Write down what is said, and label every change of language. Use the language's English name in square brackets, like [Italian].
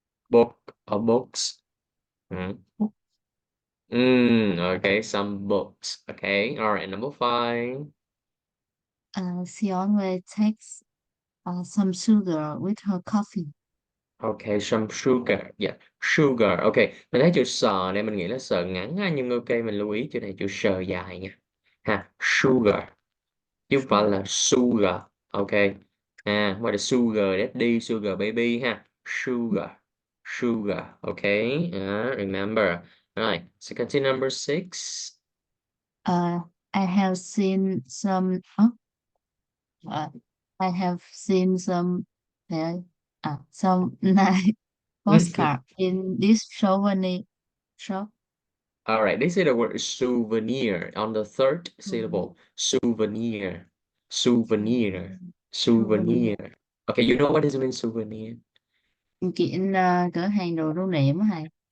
[English] Book or books. Mm. Okay, some books. Okay. All right. Number five. She always takes some sugar with her coffee. Okay, some sugar. Yeah, sugar. [Vietnamese] Okay, mình thấy chữ sờ này mình nghĩ là sờ ngắn ha, nhưng ok mình lưu ý chữ này chữ sờ dài nha. Ha, sugar. Chứ không phải [English] Sugar. là sugar. Ok. Hoặc là sugar daddy, sugar baby ha. Sugar. Sugar. Okay. Remember. Right. So continue number six. I have seen some. Uh, I have seen some. Some nice postcard in this souvenir shop. All right, they say the word souvenir on the third Souvenir. syllable. Souvenir, souvenir, Souvenir. souvenir. Okay, you know what does it mean souvenir? [Vietnamese] Kiện cửa hàng đồ lưu niệm á thầy.